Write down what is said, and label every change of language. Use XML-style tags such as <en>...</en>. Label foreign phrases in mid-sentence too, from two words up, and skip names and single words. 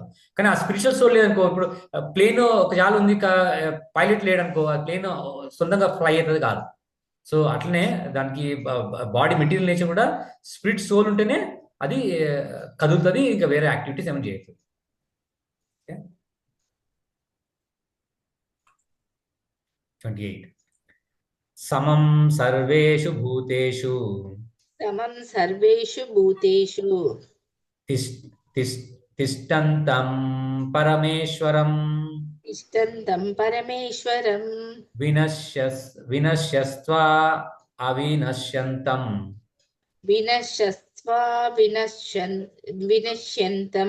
<te>కానీ ఆ</te> <en>spiritual soul</en> <te>లేదనుకో, ఇప్పుడు ప్లేన్ ఒక జాలు ఉంది, పైలట్ లేడనుకో, ఆ ప్లేన్ సొంతంగా ఫ్లై అవుతుంది కాదు. సో అట్లనే దానికి</te> <en>body material nature</en> <te>కూడా</te> <en>spirit soul</en> <te>ఉంటేనే అది కదులుతుంది, ఇంకా వేరే యాక్టివిటీస్ ఏమైనా చేయొచ్చు.</te> <sa>ఓకే, 28 సమం సర్వేషు భూతేషు సమం సర్వేషు భూతేషు తిష్టంతం పరమేశ్వరం తిష్టంతం పరమేశ్వరం వినశ్యస్త్వా అవినశ్యంతం వినశ్యస్త్వా వినశ్యంతం</sa>